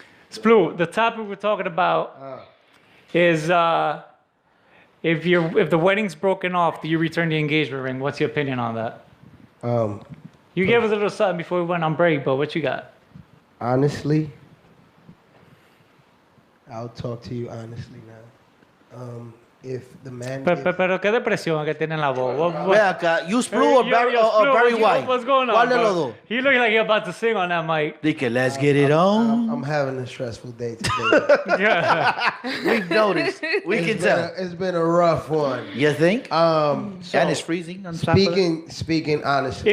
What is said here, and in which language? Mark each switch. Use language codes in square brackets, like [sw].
[en] Splu, the topic we're talking about is if the wedding's broken off, do you return the engagement ring? What's your opinion on that? You gave us a little something before we went on break, but what you got? Honestly, I'll talk to you honestly now. If the man, [es] Pero qué depresión que tiene en la voz. [en] Ve acá, you Splu or Barry White? What's going on? [es] ¿Cuál de [en] bro? [es] los dos? [en] He look like he about to sing on that mic. Dice, let's get it on. I'm having a stressful day today. Yeah. We've noticed. We can tell. It's been a rough one. You think? So And it's freezing on top of it? speaking honestly.